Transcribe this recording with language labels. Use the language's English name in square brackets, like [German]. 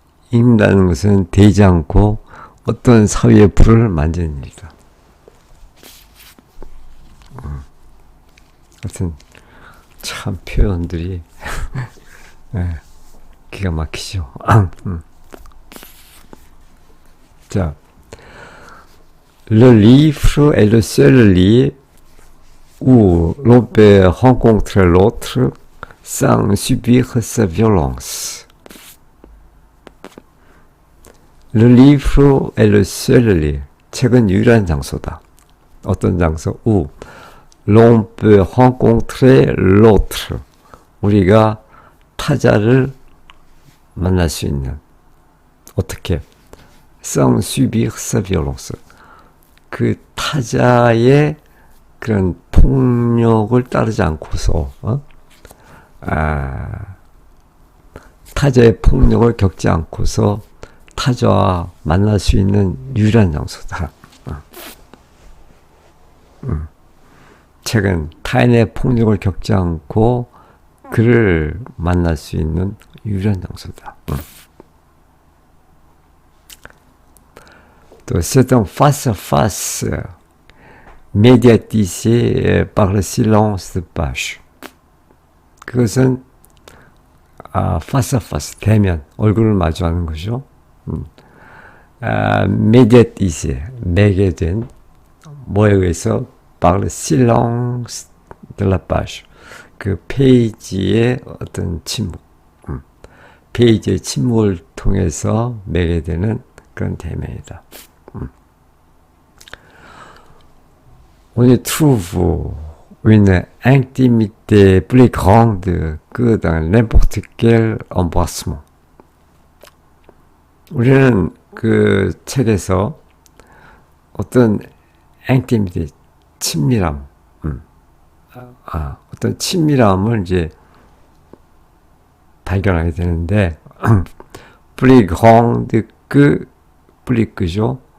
[Korean] 읽는다는 것은 되지 않고 어떤 사회의 불을 만지는 일이다. 하여튼 참 표현들이 네, 기가 막히죠. [French] 자, Le livre est le seul lieu où l'on peut rencontrer l'autre sans subir sa violence. Le livre est le seul lieu. [Korean] 책은 유일한 장소다. 어떤 장소? [French] où l'on peut rencontrer l'autre. [Korean] 우리가 타자를 만날 수 있는. 어떻게? [French] sans subir sa violence. [Korean] 그 타자의 그런 폭력을 따르지 않고서, 타자의 폭력을 겪지 않고서 타자와 만날 수 있는 유일한 장소다. 책은 타인의 폭력을 겪지 않고 그를 만날 수 있는 유일한 장소다. [French] 또 c'est un face-à-face médiatisé par le silence de page. [Korean] 그것은 face-à-face, 대면, 얼굴을 마주하는 거죠. [French] médiatisé, [Korean] 매개된, 뭐에 의해서 [French] par le silence de la page. [Korean] 그 페이지의 어떤 침묵, 페이지의 침묵을 통해서 매개되는 그런 대면이다. [French] On y trouve une intimité plus grande que dans n'importe quel embrassement. [Korean] 우리는 그 책에서 어떤 intimité, 친밀함, 어떤 친밀함을 이제 발견하게 되는데, [French] plus grande que, plus [Korean] 그죠?